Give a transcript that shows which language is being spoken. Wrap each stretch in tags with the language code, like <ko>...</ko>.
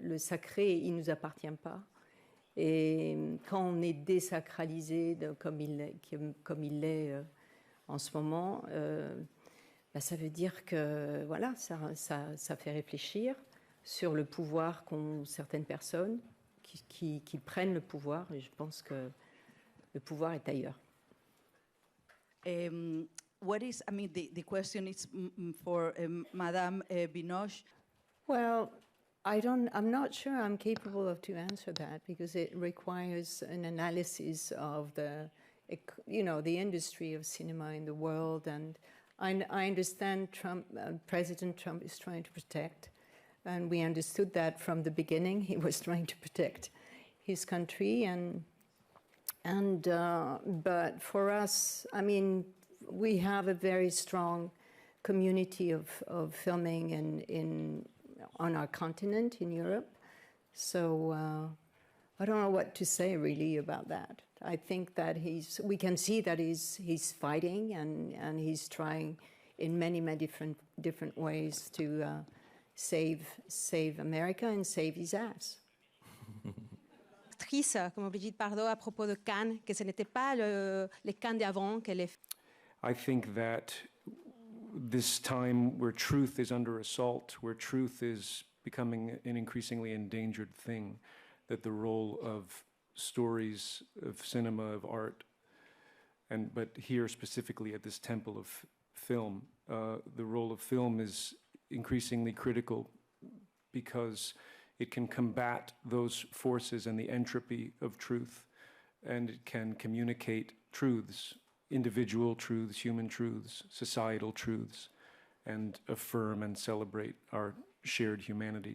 <fr>Le sacré, il ne nous appartient pas. Et quand on est désacralisé, comme il l'est en ce moment, ça veut dire que voilà, ça fait réfléchir sur le pouvoir qu'ont certaines personnes qui prennent le pouvoir. Et je pense que le pouvoir est ailleurs.</fr> <en>What is, I mean, the question is for Madame Binoche. Well, I'm not sure I'm capable to answer that, because it requires an analysis of the industry of cinema in the world. And I understand President Trump is trying to protect, and we understood that from the beginning. He was trying to protect his country, but for us, I mean, we have a very strong community of filming on our continent in Europe. So I don't know what to say really about that. I think that we can see that he's fighting and he's trying in many different ways to save America and save his ass.</en> <fr>Actrice comme Brigitte Bardot à propos de Cannes, que ce n'était pas les Cannes d'avant qu'elle est.</fr> <en>I think that this time where truth is under assault, where truth is becoming an increasingly endangered thing, that the role of stories, of cinema, of art, but here specifically at this temple of film, the role of film is increasingly critical, because it can combat those forces and the entropy of truth, and it can communicate truths, individual truths, human truths, societal truths, and affirm and celebrate our shared humanity.</en>